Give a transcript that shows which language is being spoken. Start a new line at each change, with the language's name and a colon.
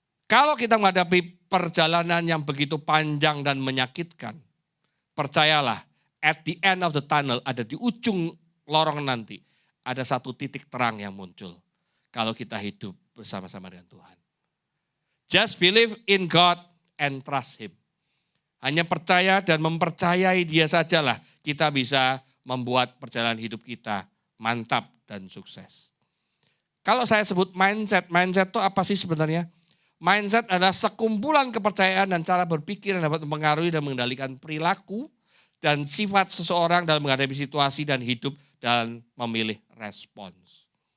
Indonesian: Kalau kita menghadapi perjalanan yang begitu panjang dan menyakitkan, percayalah,
English: at the end of the tunnel,
Indonesian: ada di ujung lorong nanti, ada satu titik terang yang muncul. Kalau kita hidup bersama-sama dengan Tuhan.
English: Just believe in God and trust Him.
Indonesian: Hanya percaya dan mempercayai Dia sajalah kita bisa membuat perjalanan hidup kita mantap dan sukses. Kalau saya sebut mindset itu apa sih sebenarnya? Mindset adalah sekumpulan kepercayaan dan cara berpikir yang dapat mempengaruhi dan mengendalikan perilaku dan sifat seseorang dalam menghadapi situasi dan hidup dan memilih respons.